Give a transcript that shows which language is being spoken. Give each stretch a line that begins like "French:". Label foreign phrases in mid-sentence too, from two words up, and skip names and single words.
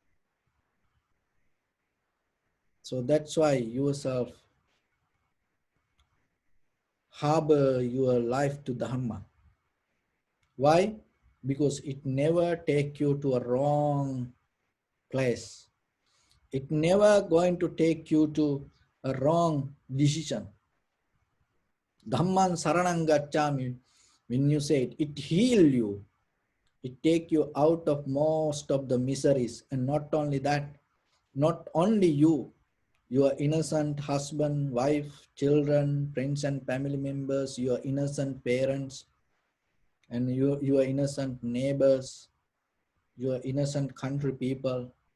English: So that's why yourself harbor your life to Dharma. Why? Because it never take you to a wrong place. It never going to take you to a wrong decision.
Pali: Dhamman saranam gacchami,
English: when you say it, it heal you. It take you out of most of the miseries. And not only that, not only you, your innocent husband, wife, children, friends and family members, your innocent parents, and your innocent neighbors, your innocent country people,